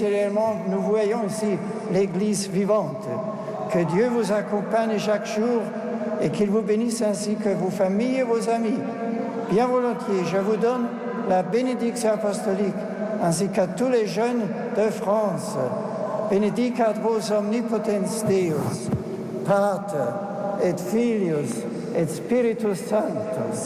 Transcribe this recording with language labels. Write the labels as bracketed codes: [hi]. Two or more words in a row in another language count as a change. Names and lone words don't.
[fr] Et réellement, nous voyons ici l'Église vivante. Que Dieu vous accompagne chaque jour et qu'il vous bénisse ainsi que vos familles et vos amis. Bien volontiers, je vous donne la bénédiction apostolique ainsi qu'à tous les jeunes de France. [la] Benedicat vos omnipotens Deus, Pater et Filius et Spiritus Sanctus.